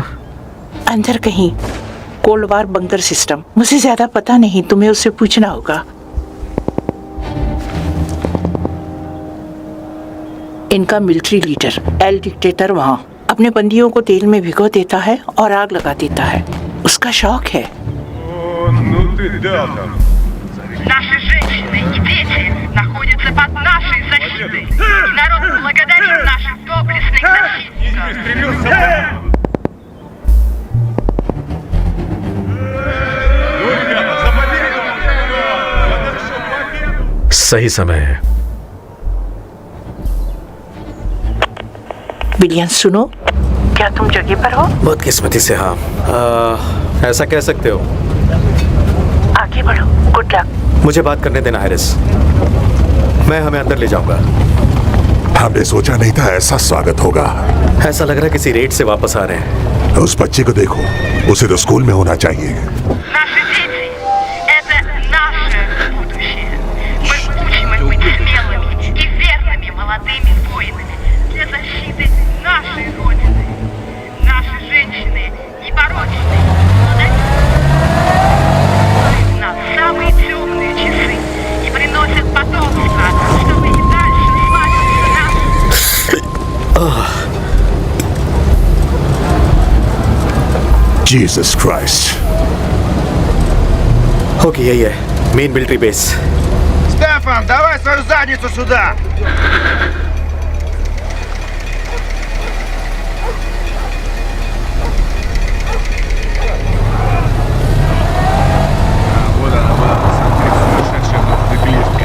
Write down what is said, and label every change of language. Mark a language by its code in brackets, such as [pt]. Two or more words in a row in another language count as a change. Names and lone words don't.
[hi] अंदर कहीं [en] cold war bunker system, [hi] मुझे ज्यादा पता नहीं, तुम्हें उससे पूछना होगा। इनका [en] military leader [hi] एल डिक्टेटर वहां अपने बंदियों को तेल में भिगो देता है और आग लगा देता है, उसका शौक है। [ru] Наши женщины и дети находятся под нашей защитой. И народ благодарит наших доблестных защитников. [hi] सही समय है। विलियम सुनो, क्या तुम जगह पर हो? बदकिस्मती से हाँ। ऐसा कह सकते हो। आगे बढ़ो, [en] good luck. [hi] मुझे बात करने देना हैरिस, मैं हमें अंदर ले जाऊंगा। हमने सोचा नहीं था ऐसा स्वागत होगा। ऐसा लग रहा है किसी रेड से वापस आ रहे हैं। उस बच्चे को देखो, उसे तो स्कूल में होना चाहिए। [ru] Наши дети – это наше будущее. Мы учим их быть смелыми и верными молодыми воинами для защиты нашей Родины. Наши женщины непорочные, в нас самые темные часы и приносят потомство, чтобы и дальше славиться наш. [hi] जीसस क्राइस्ट। ओके, यही है [en] main military base. [ru] Стефан, давай свою задницу сюда! Вот она, посмотри, сумасшедшая мотоциклистка.